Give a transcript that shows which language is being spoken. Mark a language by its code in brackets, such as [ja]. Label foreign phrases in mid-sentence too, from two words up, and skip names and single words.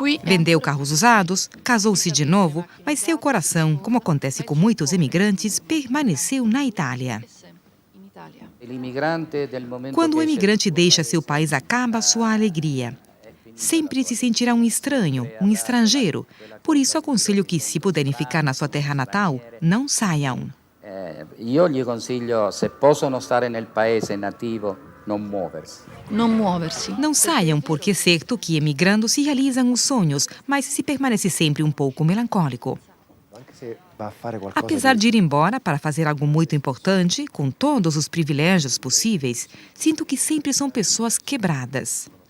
[pt] Vendeu carros usados, casou-se de novo, mas seu coração, como acontece com muitos imigrantes, permaneceu na Itália. Quando o imigrante deixa seu país, acaba sua alegria. Sempre se sentirá um estranho, um estrangeiro. Por isso, aconselho que, se puderem ficar na sua terra natal, não saiam. [it] Io gli consiglio, se possono stare nel paese nativo, non muoversi. [pt] Não saiam, porque é certo que, emigrando, se realizam os sonhos, mas se permanece sempre um pouco melancólico. Apesar de ir embora para fazer algo muito importante, com todos os privilégios possíveis, sinto que sempre são pessoas quebradas.